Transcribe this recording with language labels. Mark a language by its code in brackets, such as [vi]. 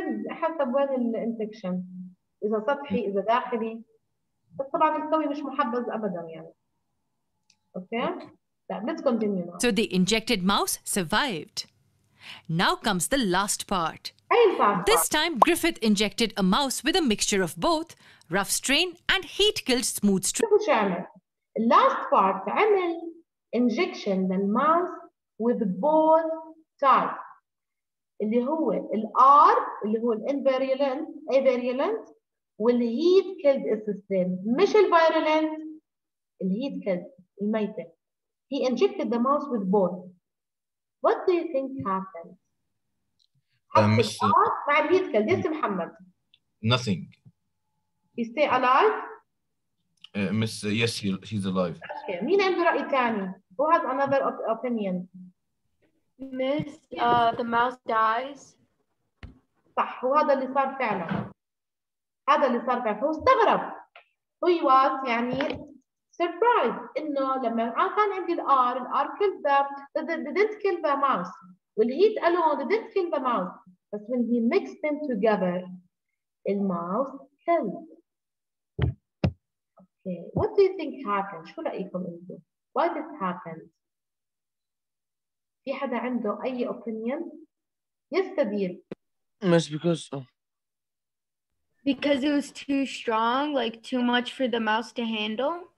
[ar] حسب وين الانفكشن، إذا سطحي إذا داخلي، بس طبعا الكوي مش محبذ أبدا يعني. [en] Okay? Let's continue now. So the injected mouse survived. Now comes the last part. This time, Griffith injected a mouse with a mixture of both rough strain and heat-killed smooth strain. [ar] شوفوا شو عمل. [en] Last part [ar] عمل injection للماوس [en] with both types [ar] اللي هو R اللي هو الانفيريولنت avirulent والهيت كيلد استرين، مش الفيرولنت، الهيت كيلد الميتة. [en] He injected the mouse with both. What do you think happened? Miss, [ar] مع الهيت كيلد. Yes محمد. [en] Nothing. He stay alive? Miss, yes, he's alive. [ar] Okay. مين عنده رأي ثاني? [en] Who has another opinion? Miss, the mouse dies. [ar] صح، وهذا اللي صار فعلا. هذا اللي صار فعلا. هو استغرب. [en] He was يعني surprised [ar] إنه لما كان عندي [en] الR killed didn't kill the mouse. والheat alone didn't kill the mouse. But when he mixed them together, the mouse killed. Okay, what do you think happened? [ar] شو رأيكم أنتم؟ [en] Why this happened? [ar] في حدا عنده أي opinion؟ يستدير. [en] Miss, because it was too strong, like too much for the mouse to handle.